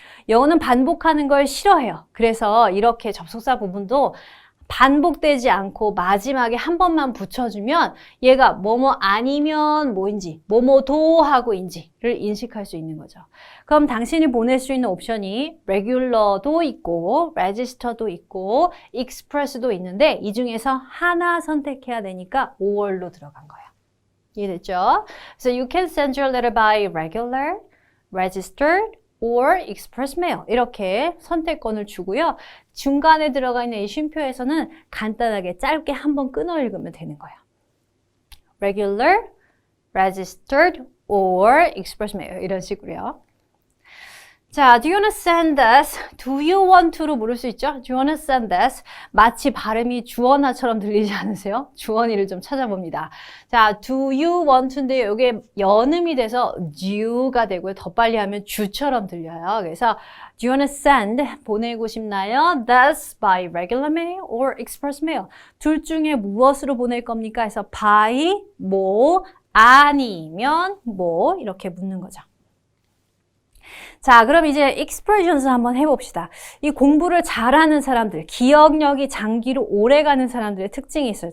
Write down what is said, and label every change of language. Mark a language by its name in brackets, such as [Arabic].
[Korean] 영어는 반복하는 걸 싫어해요. 그래서 이렇게 접속사 부분도 반복되지 않고 마지막에 한 번만 붙여주면 얘가 뭐뭐 아니면 뭐인지 뭐뭐도 하고인지를 인식할 수 있는 거죠. 그럼 당신이 보낼 수 있는 옵션이 regular도 있고 register도 있고 express도 있는데 이 중에서 하나 선택해야 되니까 or로 들어간 거예요. 이해됐죠? [English] So you can send your letter by regular, registered, or express mail [Korean] 이렇게 선택권을 주고요. 중간에 들어가 있는 이 쉼표에서는 간단하게 짧게 한번 끊어 읽으면 되는 거예요. [English] regular, registered, or express mail [Korean] 이런 식으로요. [English] 자, do you wanna send this? Do you want to로 물을 수 있죠? Do you wanna send this? [Korean] 마치 발음이 주어나처럼 들리지 않으세요? 주어니를 좀 찾아봅니다. 자, [English] do you want to [Korean] 인데 이게 연음이 돼서 do가 되고요. 더 빨리 하면 주처럼 들려요. [English] 그래서 do you wanna send? [Korean] 보내고 싶나요? [English] This by regular mail or express mail? [Korean] 둘 중에 무엇으로 보낼 겁니까? 해서 by 뭐 아니면 뭐 이렇게 묻는 거죠. 자, 그럼 이제 expressions 한번 해봅시다. 이 공부를 잘하는 사람들, 기억력이 장기로 오래가는 사람들의 특징이 있어요.